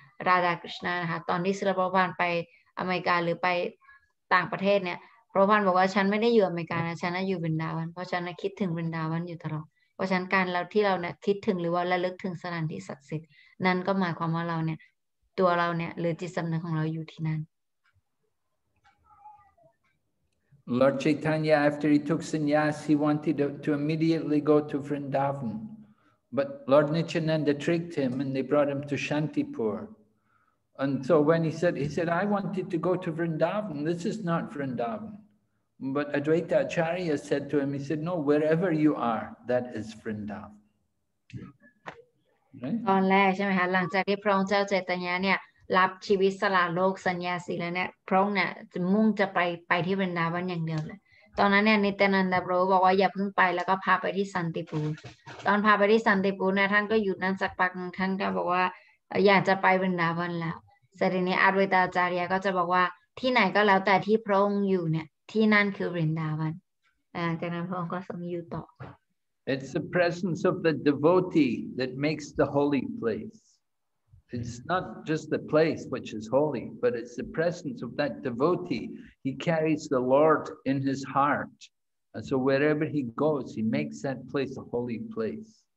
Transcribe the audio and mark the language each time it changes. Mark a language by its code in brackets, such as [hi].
[th] ราดาคริชนานะคะตอนที่ศิลปะพันธ์ไปอเมริกาหรือไปต่างประเทศเนี่ยพระพันธ์บอกว่าฉันไม่ได้อยู่อเมริกานะฉันอยู่วรินดาวันเพราะฉันคิดถึงวรินดาวันอยู่ตลอดเพราะฉะนั้นการที่เราเนี่ยคิดถึงหรือว่าระลึกถึงสถานที่ศักดิ์สิทธิ์นั่นก็หมายความว่าเราเนี่ยตัวเราเนี่ยหรือจิตสำนึกของเราอยู่ที่นั่น [en] Lord Chaitanya, after he took sannyas, he wanted to immediately go to Vrindavan. But Lord Nityananda tricked him and they brought him to Shantipur. And so when he said, I wanted to go to Vrindavan. This is not Vrindavan. But Advaita Acharya said to him, he said, no, wherever you are, that is Vrindavan. Right? [th] ตอนแรกใช่ไหมคะหลังจากที่พระองค์เจ้าเจตญาเนี่ยรับชีวิตสละโลกสัญญาสีแล้วเนี่ยพระองค์เนี่ยจะมุ่งจะไปที่วรินดาวันอย่างเดียวเลยตอนนั้นเนี่ยนิตยานันดาพระบอกว่าอย่าเพิ่งไปแล้วก็พาไปที่สันติปูรตอนพาไปที่สันติปูรเนี่ยท่านก็อยู่นั้นสักพักนึงท่านก็บอกว่าอยากจะไปวรินดาวันแล้วเสร็จทีนี้อดไวตาจารย์ก็จะบอกว่าที่ไหนก็แล้วแต่ที่พระองค์อยู่เนี่ยที่นั่นคือวรินดาวันจากนั้นพระองค์ก็ทรงอยู่ต่อ [en] It's the presence of the devotee that makes the holy place. It's not just the place which is holy, but it's the presence of that devotee. He carries the Lord in his heart. And so wherever he goes, he makes that place a holy place.